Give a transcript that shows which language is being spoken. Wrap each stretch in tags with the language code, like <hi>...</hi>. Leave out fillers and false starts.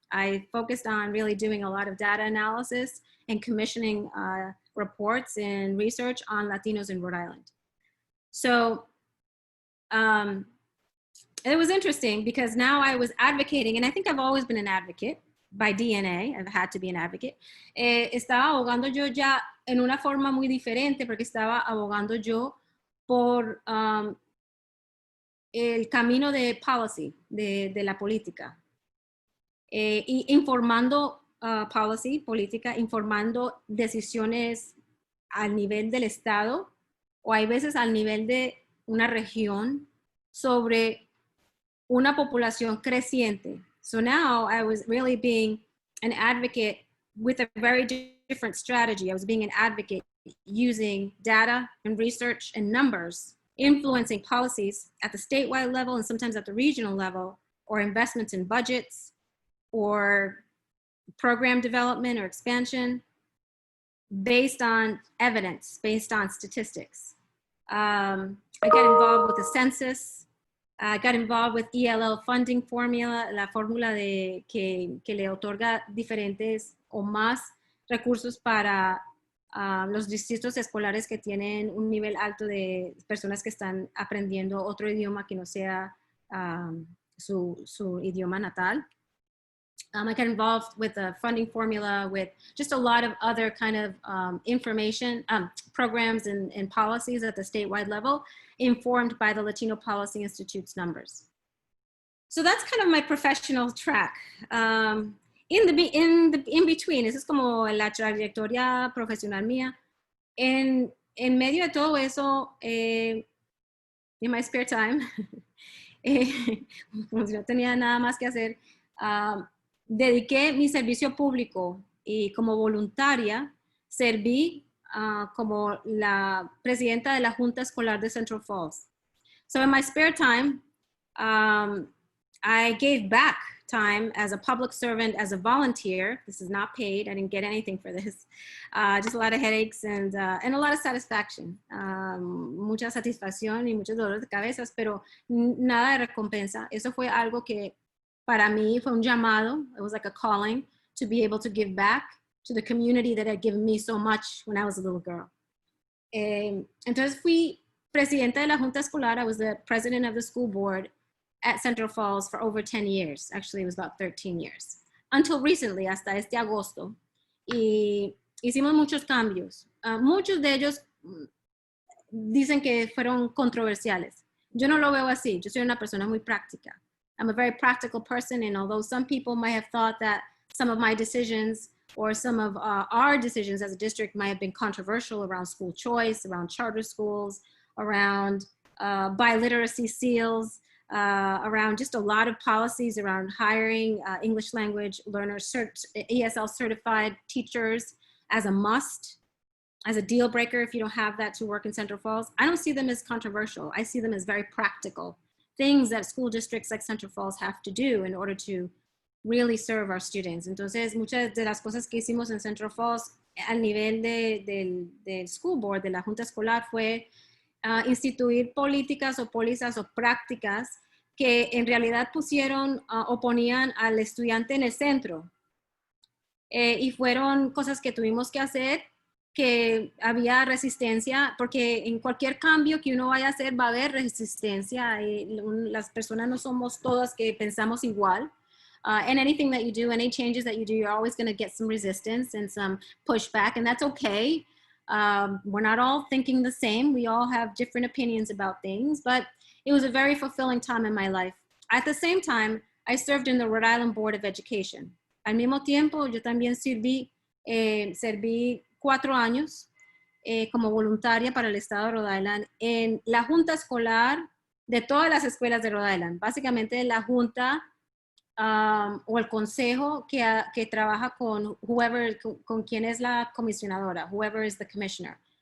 <en>I focused on really doing a lot of data analysis and commissioning reports and research on Latinos in Rhode Island. So it was interesting because now I was advocating, and I think I've always been an advocate by DNA. I've had to be an advocate.</en> <es>Estaba abogando yo ya en una forma muy diferente porque estaba abogando yo por el camino de policy, de la política. Y informando policy, política, informando decisiones al nivel del Estado o hay veces al nivel de una región sobre una población creciente.</es> <en>So now I was really being an advocate with a very different strategy. I was being an advocate using data and research and numbers, influencing policies at the statewide level and sometimes at the regional level, or investments in budgets, or program development or expansion based on evidence, based on statistics. I got involved with the census. I got involved with ELL funding formula,</en> <es>la fórmula que le otorga diferentes o más recursos para los distritos escolares que tienen un nivel alto de personas que están aprendiendo otro idioma que no sea su idioma natal.</es> <en>I got involved with the funding formula, with just a lot of other kind of information, programs and policies at the statewide level, informed by the Latino Policy Institute's numbers. So that's kind of my professional track. In between,</en> <es>esa es como la trayectoria profesional mía. En medio de todo eso,</es> <en>in my spare time,</en> <es>como si no tenía nada más que hacer, dediqué mi servicio público y como voluntaria serví como la presidenta de la Junta Escolar de Central Falls.</es> <en>So in my spare time, I gave back time as a public servant, as a volunteer. This is not paid. I didn't get anything for this. Just a lot of headaches and a lot of satisfaction.</en> <es>Mucha satisfacción y muchos dolores de cabezas, pero nada de recompensa. Eso fue algo que para mí fue un llamado.</es> <en>It was like a calling to be able to give back to the community that had given me so much when I was a little girl.</en> <es>Entonces fui presidenta de la Junta Escolar.</es> <en>I was the president of the school board at Central Falls for over 10 years. Actually, it was about 13 years. Until recently,</en> <es>hasta este agosto. Y hicimos muchos cambios. Muchos de ellos dicen que fueron controversiales. Yo no lo veo así. Yo soy una persona muy práctica.</es> <en>I'm a very practical person, and although some people might have thought that some of my decisions or some of our decisions as a district might have been controversial around school choice, around charter schools, around biliteracy seals, around just a lot of policies around hiring English language learners, ESL certified teachers as a must, as a deal breaker if you don't have that to work in Central Falls. I don't see them as controversial. I see them as very practical things that school districts like Central Falls have to do in order to really serve our students.</en> <es>Entonces, muchas de las cosas que hicimos en Central Falls al nivel del school board, de la junta escolar, fue instituir políticas o pólizas o prácticas que en realidad pusieron o ponían al estudiante en el centro. Y fueron cosas que tuvimos que hacer, que había resistencia, porque en cualquier cambio que uno vaya a hacer va a haber resistencia. Y las personas no somos todas que pensamos igual.</es> <en>And anything that you do, any changes that you do, you're always going to get some resistance and some pushback, and that's okay. We're not all thinking the same. We all have different opinions about things, but it was a very fulfilling time in my life. At the same time, I served in the Rhode Island Board of Education.</en> <es>Al mismo tiempo, yo también serví 4 años como voluntaria para el estado de Rhode Island en la junta escolar de todas las escuelas de Rhode Island. Básicamente la junta o el consejo que trabaja con con quien es la comisionadora,</es> <en>whoever is the commissioner.</en>